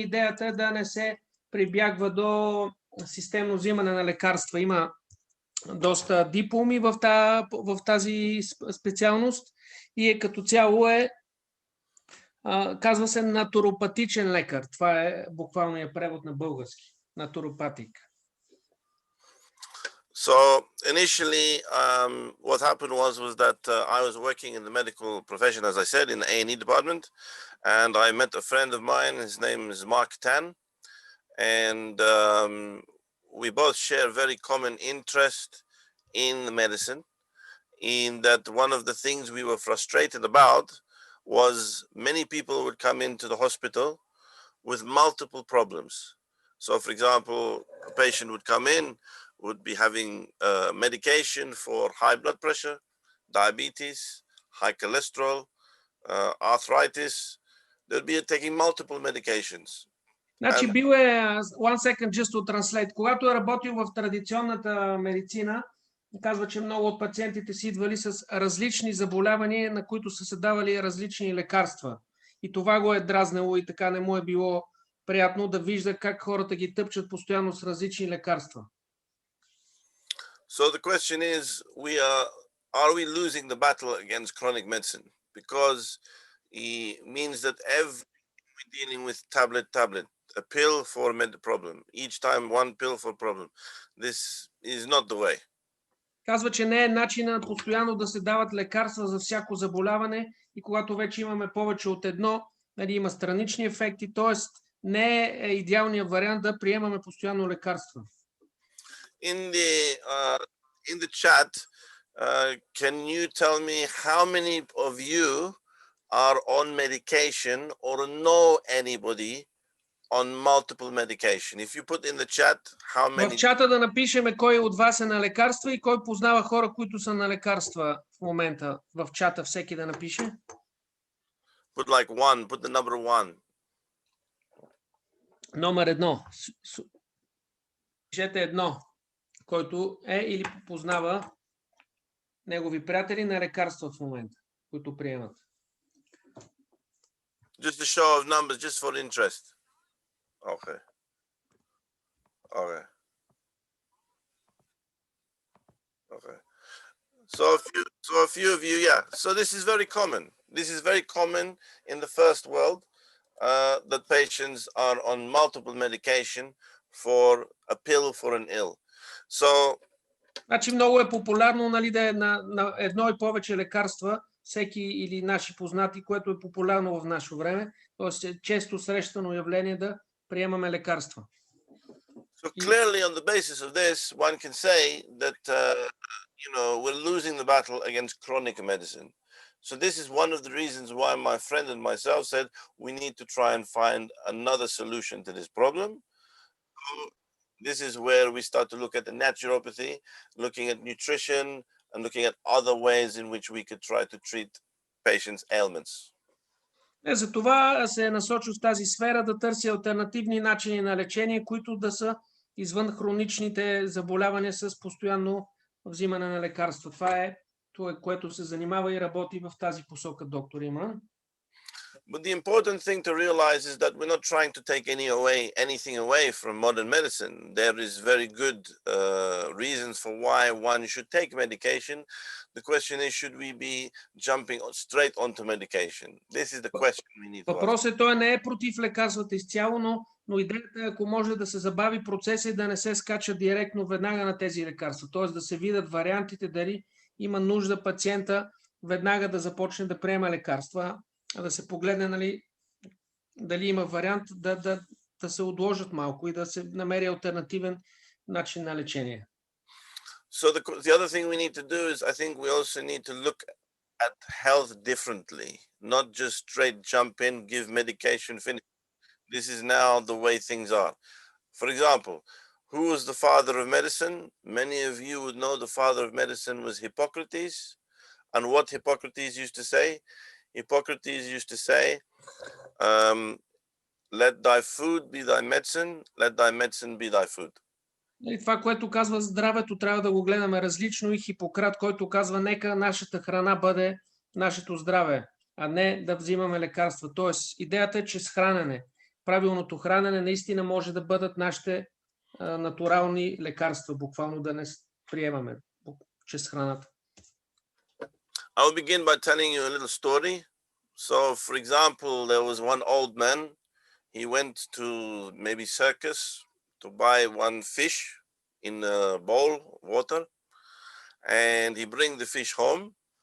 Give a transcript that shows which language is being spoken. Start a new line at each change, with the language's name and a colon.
Bulgarian: Идеята е да не се прибягва до системно взимане на лекарства. Има доста дипломи в тази специалност и като цяло казва се натуропатичен лекар. Това е буквалният превод на български.
English: Naturopathic. So initially, what happened was that I was working in the medical profession, as I said, in the A&E department, and I met a friend of mine. His name is Mark Tan, and we both share very common interest in medicine. In that, one of the things we were frustrated about was many people would come into the hospital with multiple problems. So, for example, a patient would come in, would be having medication for high blood pressure, diabetes, high cholesterol, arthritis. They'll be taking multiple medications.
Bulgarian: Значи бил
English: one second just to translate.
Bulgarian: Когато е работил в традиционната медицина, казва, че много от пациентите си идвали с различни заболявания, на които са се давали различни лекарства. И това го е дразнело и така не му е било приятно да вижда как хората ги тъпчат постоянно с различни лекарства.
English: So the question is, are we losing the battle against chronic medicine? Because it means that we're dealing with tablet, a pill for a problem. Each time one pill for a problem. This is not the way.
Bulgarian: Казва, че не е начинът постоянно да се дават лекарства за всяко заболяване и когато вече имаме повече от едно, има странични ефекти, т.е. не е идеалният вариант да приемаме постоянно лекарства.
English: In the chat, can you tell me how many of you are on medication or know anybody on multiple medication? If you put in the chat how many...
Bulgarian: В чата да напишеме кой от вас е на лекарства и кой познава хора, които са на лекарства в момента. В чата всеки да напише.
English: Put like one, put the number one.
Bulgarian: Номер едно. Пишете едно, който е или познава негови приятели на лекарства в момента, които приемат.
English: Just a show of numbers, just for interest. Okay. So a few of you, yeah. So this is very common. This is very common in the first world, that patients are on multiple medication for a pill for an ill. So
Bulgarian: Значи много е популярно, нали, да е на едно и повече лекарства, всеки или наши познати, което е популярно в наше време. Тоест е често срещано явление да приемаме лекарства.
English: So clearly on the basis of this, one can say that, we're losing the battle against chronic medicine. So this is one of the reasons why my friend and myself said we need to try and find another solution to this problem. This is where we start to look at the naturopathy, looking at nutrition, and looking at other ways in which we could try to treat patients' ailments.
Bulgarian: За това се е насочил в тази сфера да търси алтернативни начини на лечение, които да са извън хроничните заболявания с постоянно взимане на лекарства. Това е, което се занимава и работи в тази посока, доктор Имран.
English: But the important thing to realize is that we're not trying to take anything away from modern medicine. There is very good reasons for why one should take medication. The question is, should we be jumping straight onto medication? This is the question we need to ask.
Bulgarian: Въпросът той не е против лекарствата изцяло, но идеята е, ако може да се забави процеса и да не се скача директно веднага на тези лекарства. Т.е. да се видят вариантите, дали има нужда пациента веднага да започне да приема лекарства, да се погледне, нали, дали има вариант да се отложат малко и да се намери алтернативен начин на лечение.
English: So the other thing we need to do is, I think we also need to look at health differently, not just straight jump in, give medication, finish. This is now the way things are. For example, who was the father of medicine? Many of you would know the father of medicine was Hippocrates. And what Hippocrates used to say? Hippocrates used to say, let thy food be thy medicine, let thy medicine be thy food.
Bulgarian: И това, което казва здравето, трябва да го гледаме различно, и Хипократ, който казва, нека нашата храна бъде нашето здраве, а не да взимаме лекарства. Тоест, идеята е, че с хранене, правилното хранене наистина може да бъдат нашите натурални лекарства, буквално да не приемаме чрез храната.
English: I'll begin by telling you a little story. So, for example, there was one old man. He went to maybe circus to buy one fish in a bowl of water, and he bring the fish home.